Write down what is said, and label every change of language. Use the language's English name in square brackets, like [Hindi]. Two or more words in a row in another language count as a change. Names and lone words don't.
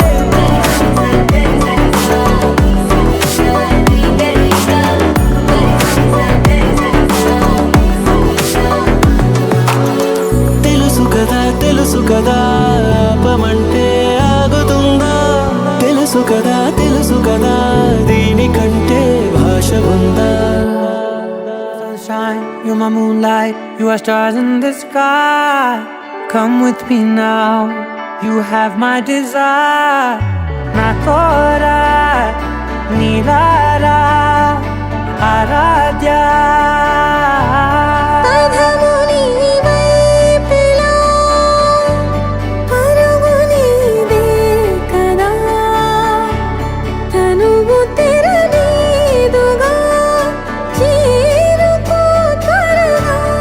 [Telugu] తెలుసు కదా ఆపమంటే ఆగుతుందా తెలుసు కదా దీనికంటే భాష ఉందా [English] Sunshine, you're my moonlight, you are stars in the sky. Come with me now, you have my desire. Na tora, nilara, aradhya. [Telugu] పదము నీ వైపులా పరుగు నీదే కదా తనువు తెర నీదుగా చేరుకో త్వరగా